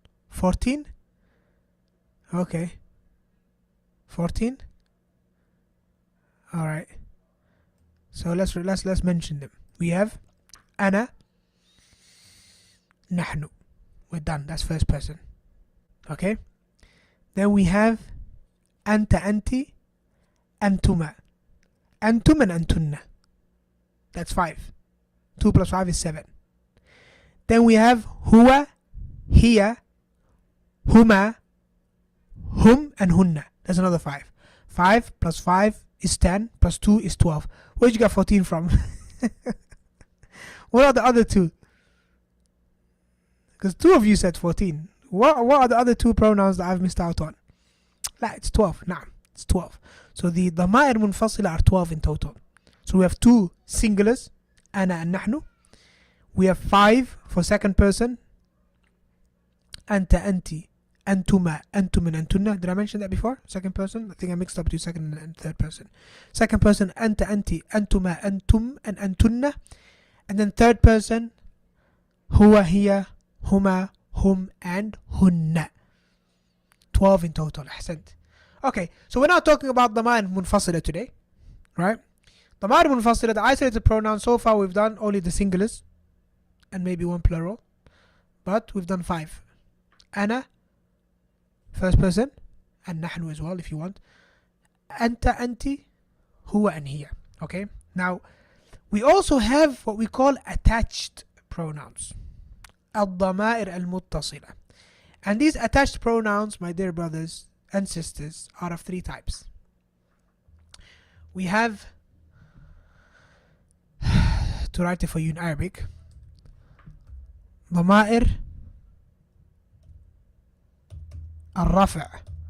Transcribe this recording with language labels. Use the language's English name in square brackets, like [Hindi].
[English] 14? Okay. 14? Alright. So let's mention them. We have [Arabic] أنا نحن. [English] We're done. That's first person. Okay. Then we have [Arabic] أنت أنت أنتما. [English] أنتم and أنتن. That's 5. 2 plus 5 is 7. Then we have [Arabic] هو هي هما هم and هن. [English] That's another 5. 5 plus 5 is 10 plus 2 is 12. Where'd you get 14 from? What are the other two? Because 2 of you said 14. What are the other 2 pronouns that I've missed out on? لا, it's 12. نعم, it's 12. So the ضمائر منفصلة are 12 in total. So we have 2 singulars, أنا and نحن. We have 5 for second person. [Arabic] أنت أنت أنتما أنتم and أنتن. [English] Did I mention that before? Second person? I think I mixed up between second and third person. Second person [Arabic] أنت أنت أنتما أنتم and أنتن. [English] And then third person [Arabic] هو هي هما هم [English] and هن. 12 in total. [Arabic] أحسنت. [English] Okay, so we're not talking about ضمائر منفصلة today, right? ضمائر منفصلة, the isolated pronouns, so far we've done only the singulars and maybe 1 plural, but we've done 5. أنا, first person, and نحن as well if you want. [Arabic] أنت أنت هو and هي. [English] Okay, now we also have what we call attached pronouns. [Arabic] الضمائر المتصلة. [English] And these attached pronouns, my dear brothers and sisters, are of 3 types. We have, to write it for you in Arabic, ضمائر الرفع.